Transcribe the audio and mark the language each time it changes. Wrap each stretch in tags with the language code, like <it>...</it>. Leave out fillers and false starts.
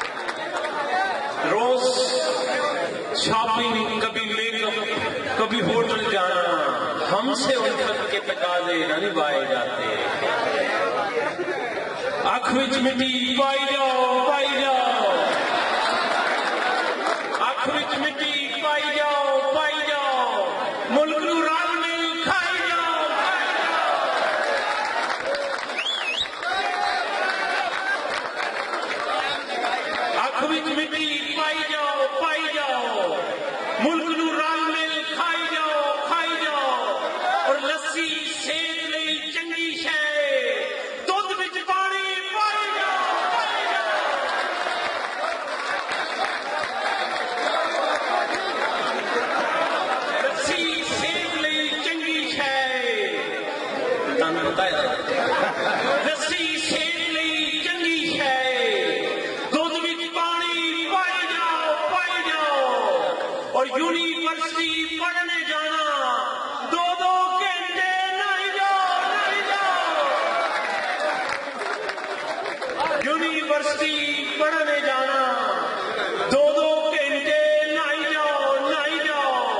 <ur>روز shopping کبھی make up کبھی hotel جانا ہم سے ان وقت کے تقاضے نہ نبھائے جاتے.</ur> <pa>اکھ وچ مٹی پائی جاؤ پائی جاؤ. اکھ وچ مٹی پائی جاؤ پائی جاؤ. ملک نو رنگ نہیں کھائی جاؤ کھائی جاؤ. اکھ وچ مٹی پائی جاؤ پائی جاؤ. ملک نو رنگ نہیں کھائی جاؤ کھائی جاؤ. اور لسی صحت لئی چنگی شے دودھ وچ پانی پائی جاؤ پائی جاؤ. لسی صحت لئی چنگی شے تانوں بتایا. لسی صحت لئی چنگی شے دودھ وچ پانی پائی جاؤ پائی جاؤ. اور یونیورسٹی پڑھنے جانا دو دو گھنٹے نہیں جاؤ نہیں جاؤ. یونیورسٹی پڑھنے جانا دو دو گھنٹے نہیں جاؤ نہیں جاؤ.</pa>